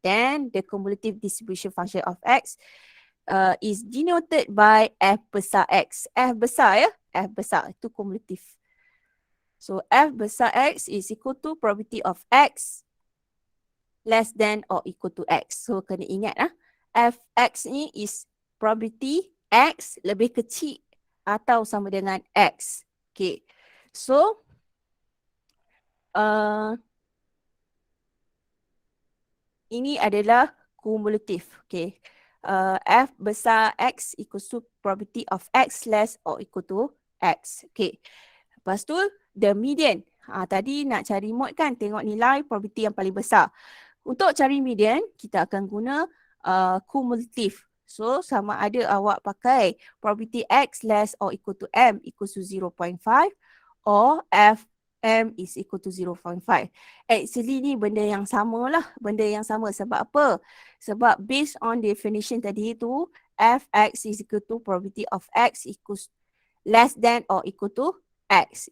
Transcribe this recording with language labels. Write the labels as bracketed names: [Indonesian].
[English] Then the cumulative distribution function of x is denoted by f [Malay] besar [English] x. F [Malay] besar f besar itu [English] cumulative. So f besar x is equal to probability of x less than or equal to x. [Malay] So kena ingat fx ni [English] is probability [Malay] x lebih kecil atau sama dengan x. Okay. So ini adalah kumulatif. [English] Okay. F [Malay] besar [English] x equals to probability of x less or equal to x. [Malay] Okay. Lepas tu [English] the median. [Malay] Tadi nak cari mod kan, tengok nilai probability yang paling besar. Untuk cari median, kita akan guna cumulative. [English] So, [Malay] sama ada awak pakai [English] probability x less or equal to m equals to 0.5 or f m is equal to 0.5. Actually [Malay] ni benda yang sama lah. Benda yang sama sebab apa? Sebab [English] based on definition [Malay] tadi tu, [English] fx is equal to probability of x equals less than or equal to x.